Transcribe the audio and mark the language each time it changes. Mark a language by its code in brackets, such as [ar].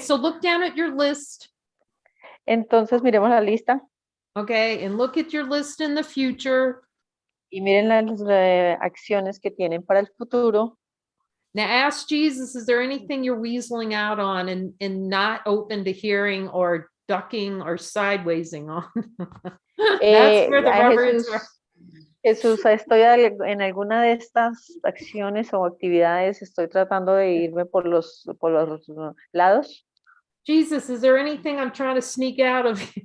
[en] So look down at your list. [es] Entonces miremos la lista [en] Okay. And look at your list in the future. [es] y miren las acciones que tienen para el futuro. [en] Now ask Jesus, is there anything you're weaseling out on and not open to hearing or ducking or sidewaysing on? That's where the A rubber is. [es] Jesús, estoy en alguna de estas acciones o actividades, estoy tratando de irme por los lados. [en] Jesus, is there anything I'm trying to sneak out of?